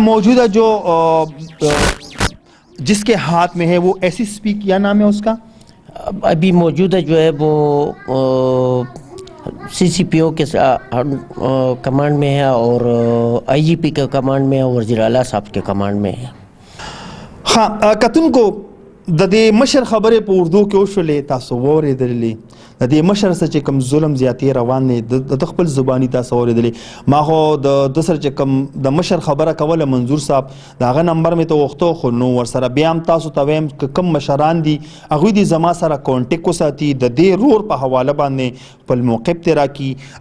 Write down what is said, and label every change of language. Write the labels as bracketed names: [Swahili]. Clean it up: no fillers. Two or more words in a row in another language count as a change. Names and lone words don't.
[Urdu] موجودہ جو جس کے ہاتھ میں ہے وہ ایس ایس پی کیا نام ہے اس کا؟ ابھی موجودہ جو ہے وہ سی سی پی او کے کمانڈ میں ہے اور آئی جی پی کے کمانڈ میں ہے اور وزیر اعلیٰ صاحب کے کمانڈ میں ہے. [Pashto] ہاں کتن کو د دې مشر خبرې په اردو کې وشولې تاسو واورېدلې, د دې مشر سره چې کوم ظلم زیاتې روان دی د خپل زباني تاسو واورېدلې. ما خو د سره چې کوم د مشر خبره کوله منظور صاحب د هغه نمبر مې ته وغوښتو خو نو ورسره بیا هم تاسو ته وایم که کوم مشران دي هغوی دې زما سره کانټیکټ وساتي د دې رور په حواله باندې خپل موقف ترې راکړي.